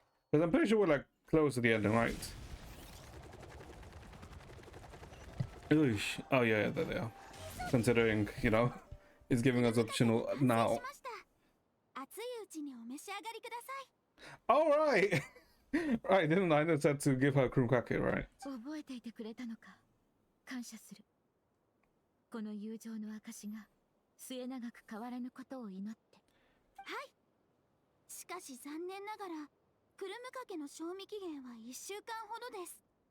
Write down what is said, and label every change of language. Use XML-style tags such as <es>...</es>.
<en>Because I'm pretty sure we're like close to the ending, right? Oosh. Oh yeah, there they are. Considering, you know, it's giving us optional now.</en> <ja>熱いうちにお召し上がりください。</ja> <en>Right, didn't I just said to give her cream cracker, right?</en> <ja>覚えていてくれたのか。感謝する。この友情の証が末永く変わらぬことを祈って。はい。しかし残念ながらクルムかけの賞味期限は1週間ほどです。</ja>